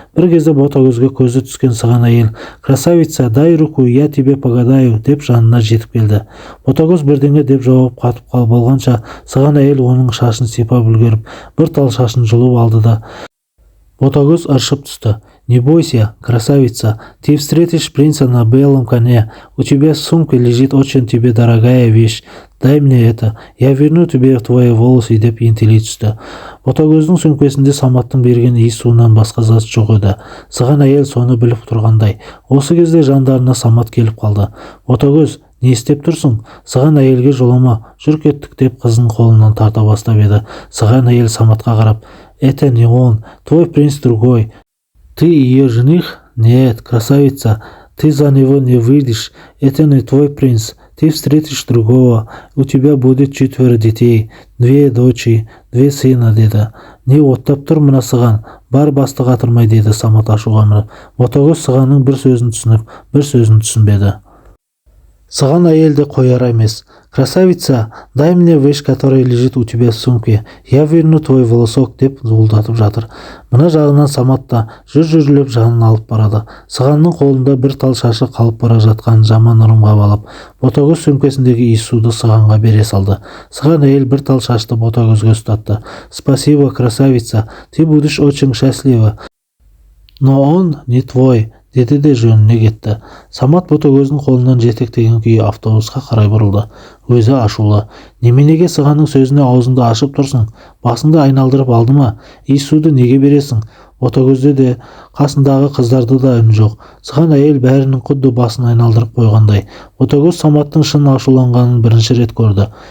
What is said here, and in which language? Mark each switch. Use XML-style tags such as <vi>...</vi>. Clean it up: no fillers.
<kk>Bir кезде Ботагөзге көзі түскен сыған әйел</kk> <ru>«Красавица, дай руку, я тебе погадаю»</ru> <kk>деп жанына жетіп келді. Ботагөз бірдеңе деп жауап қатып болғанша сыған әйел оның шашын сипап үлгеріп, бір тал шашын жұлып алды да Ботагөз ыршып түсті.</kk> <ru>«Не бойся, красавица, ты встретишь принца на белом коне. У тебя в сумке лежит очень тебе дорогая вещь. Дай мне это, я верну тебе твои волосы»</ru> <kk>деп ентелей түсті. Ботагөздің сөмкесінде Саматтың берген иіс суынан басқа зат жоқ еді. Сыған әйел соны біліп тұрғандай. Осы кезде жандарына Самат келіп қалды. «Ботагөз, не істеп тұрсың? Сыған әйелге жолама, жүр кеттік» деп қызының қолынан тарта бастап еді. Сыған әйел Саматқа қарап:</kk> <ru>«Это не он, твой принц другой. Ты ее жених? Нет, красавица, ты за него не выйдешь. Это не твой принц. Ты встретишь другого. У тебя будет 4 детей, 2 дочери, 2 сына»</ru> <kk>деді. «Не оттап тұр мына сыған, бар басты қатырмай» деді Самат ашуға мініп. Ботагөз сығанның бір сөзін түсініп, бір сөзін түсінбеді. Сыған әйел де қояр емес.</kk> <ru>«Красавица, дай мне вещь, которая лежит у тебя в сумке. Я верну твой волосок»</ru> <kk>деп зуылдатып жатыр. Мына жағынан Самат та жүріп жанын алып барады. Сығанның қолында бір тал шашы қалып бара жатқанын жаман ырымға балап, Ботагөз сөмкесіндегі иіс суды сығанға бере салды. Сыған әйел бір тал шашты Ботагөзге ұстатты.</kk> <ru>«Спасибо, красавица, ты будешь очень счастлива. Но он не твой»</ru> <kk>деді де жөніне кетті. Самат Ботагөздің қолынан жетектеген күйі автобусқа қарай бұрылды. Өзі ашулы: «Неменеге сығанның сөзіне аузыңды ашып тұрсың? Басыңды айналдырып алды ма? Иіс суды неге бересің?» Ботагөзде де, қасындағы қыздарды да үн жоқ. Сыған әйел бәрінің құдды басын айналдырып қойғандай. Ботагөз Саматтың шын ашуланғанын бірінші рет көрді.</kk>